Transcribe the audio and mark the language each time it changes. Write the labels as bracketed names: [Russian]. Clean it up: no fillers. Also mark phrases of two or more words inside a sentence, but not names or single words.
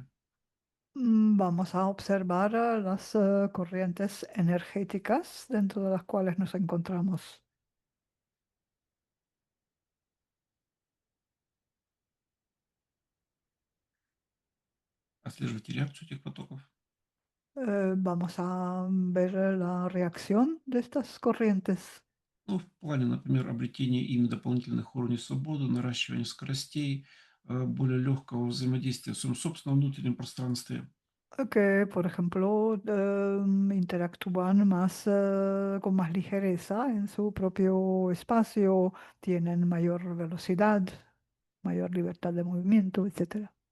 [Spanish] Vamos a observar las corrientes energéticas dentro de las cuales nos encontramos. [Russian] Отслеживайте реакцию этих потоков. [Spanish] Vamos a ver la reacción de estas corrientes. [Russian] В плане, например, обретения ими дополнительных уровней свободы, наращивания скоростей, более легкого взаимодействия в своем собственном внутреннем пространстве. [Spanish] Que, por ejemplo, interactúan más con más ligereza en su propio espacio, tienen mayor velocidad, mayor libertad de movimiento, etcétera.